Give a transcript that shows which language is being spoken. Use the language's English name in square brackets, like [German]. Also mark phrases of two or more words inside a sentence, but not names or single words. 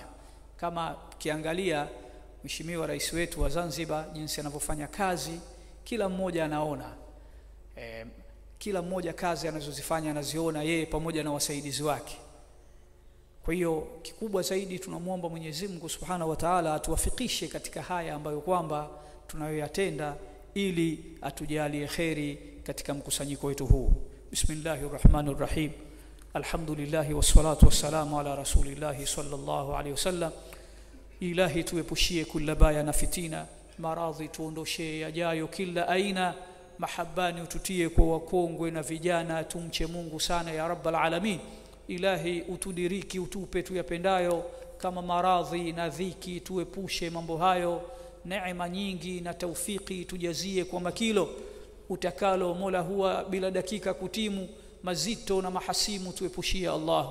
[Swahili] Kama kiangalia mheshimiwa rais wetu wa Zanzibar jinsi anavyofanya kazi, kila mmoja anaona, kila mmoja kazi anazozifanya anaziona yeye pamoja na wasaidizi wake. Kwa hiyo kikubwa zaidi tunamuomba Mwenyezi Mungu [Arabic] سبحانه وتعالى [Swahili] atuwafikishe katika haya ambayo kwamba tunayoyatenda, ili atujalie khairi katika mkusanyiko wetu huu. [Arabic] بسم الله الرحمن الرحيم. الحمد لله والصلاة والسلام على رسول الله صلى الله عليه وسلم. [Swahili] Ilahi tuepushie kila baya na fitina, maradhi tuondoshe yajayo kila aina, mahabbani ututie kwa wakongwe na vijana, tumche Mungu sana [Arabic] يا رب العالمين. [Swahili] Ilahi utudiriki, utupe tuyapendayo, kama maradhi na dhiki tuepushe mambo hayo, neema nyingi na taufiki tujazie kwa makilo utakalo, Mola huwa bila dakika kutimu, mazito na mahasimu tuepushie Allahu.